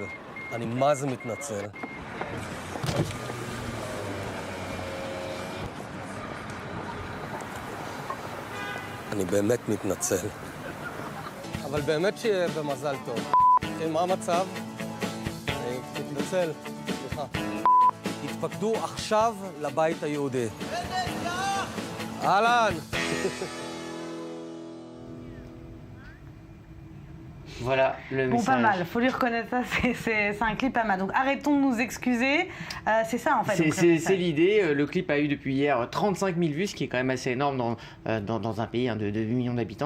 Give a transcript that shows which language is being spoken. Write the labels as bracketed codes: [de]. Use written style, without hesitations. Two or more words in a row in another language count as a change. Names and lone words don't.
[he] אני מה זה מתנצל. אני באמת מתנצל. אבל באמת שיהיה במזל טוב. מה המצב? אני מתנצל, סליחה. התפקדו עכשיו לבית היהודי. אהלן! [fr] Voilà le message. Pas mal, faut lui reconnaître ça, c'est un clip pas mal. Donc arrêtons de nous excuser, c'est ça en fait. C'est l'idée, le clip a eu depuis hier 35 000 vues, ce qui est quand même assez énorme dans un pays de 8 millions d'habitants.